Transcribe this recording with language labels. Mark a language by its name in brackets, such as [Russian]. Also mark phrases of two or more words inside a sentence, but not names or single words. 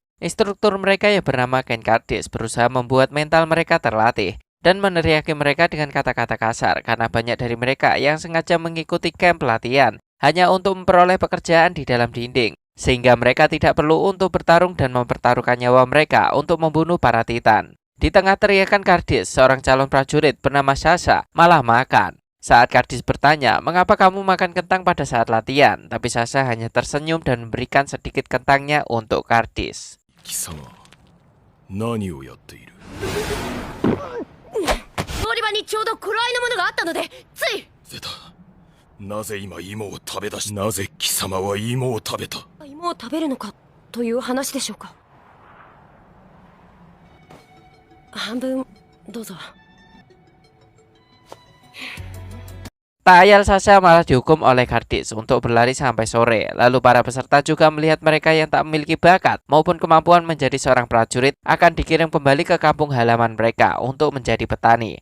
[Indonesian] Instruktur mereka yang bernama Ken Kardis berusaha membuat mental mereka terlatih dan meneriaki mereka dengan kata-kata kasar karena banyak dari mereka yang sengaja mengikuti kamp latihan hanya untuk memperoleh pekerjaan di dalam dinding, sehingga mereka tidak perlu untuk bertarung dan mempertaruhkan nyawa mereka untuk membunuh para Titan. Di tengah teriakan Kardis, seorang calon prajurit bernama Sasha malah makan. Saat Kardis bertanya, mengapa kamu makan kentang pada saat latihan? Tapi Sasha hanya tersenyum dan memberikan sedikit kentangnya untuk Kardis. [Japanese] 貴様何をやっている調理場にちょうど頃合いのものがあったのでつい出たなぜ今芋を食べ出しなぜ貴様は芋を食べた芋を食べるのかという話でしょうか。半分どうぞ。 [Indonesian] Tak ayal Sasha malah dihukum oleh Kardis untuk berlari sampai sore. Lalu para peserta juga melihat mereka yang tak memiliki bakat maupun kemampuan menjadi seorang prajurit akan dikirim kembali ke kampung halaman mereka untuk menjadi petani.